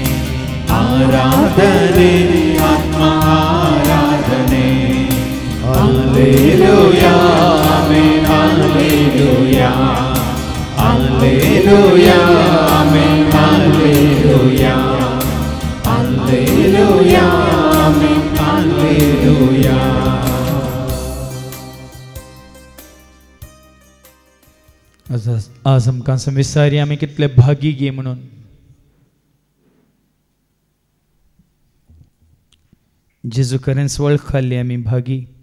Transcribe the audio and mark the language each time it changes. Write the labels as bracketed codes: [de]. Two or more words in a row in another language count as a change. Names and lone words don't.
[kn] ಆರಾಧನೆ ಆತ್ಮ ಆರಾಧನೆ ಹಲ್ಲೆಲೂಯಾ ಆಮೆನ್ ಹಲ್ಲೆಲೂಯಾ ಹಲ್ಲೆಲೂಯಾ ಆಮೆನ್ ಹಲ್ಲೆಲೂಯಾ ಹಲ್ಲೆಲೂಯಾ ಆಮೆನ್ ಹಲ್ಲೆಲೂಯಾ. [kok] आज आमकां विचारी आमी कितले भागी गे म्हणून. जेजू खरेंच वळखली आमी भागी.